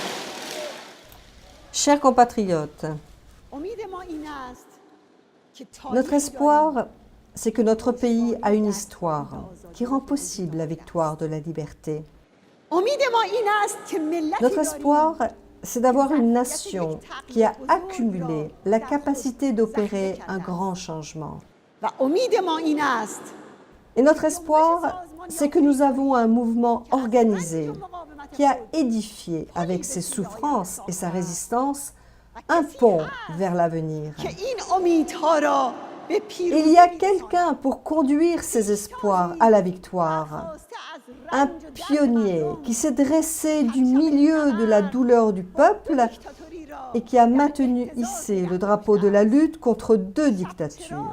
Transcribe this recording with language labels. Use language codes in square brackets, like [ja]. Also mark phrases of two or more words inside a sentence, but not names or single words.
[fr] Chers compatriotes, [fa] امید ما این است که [fr] notre espoir, c'est que notre pays a une histoire qui rend possible la victoire de la liberté. [fa] امید ما این است که ملتی [fr] Notre [fa] داریم [fr] espoir, c'est d'avoir une nation qui a accumulé la capacité d'opérer un grand changement. [fa] و امید ما این است [fr] Et notre espoir, c'est que nous avons un mouvement organisé qui a édifié avec ses souffrances et sa résistance un pont vers l'avenir. [fa] که این امیدها را به [fr] Il y a quelqu'un pour conduire ces espoirs à la victoire. Un pionnier qui s'est dressé du milieu de la douleur du peuple et qui a maintenu hissé le drapeau de la lutte contre deux dictatures.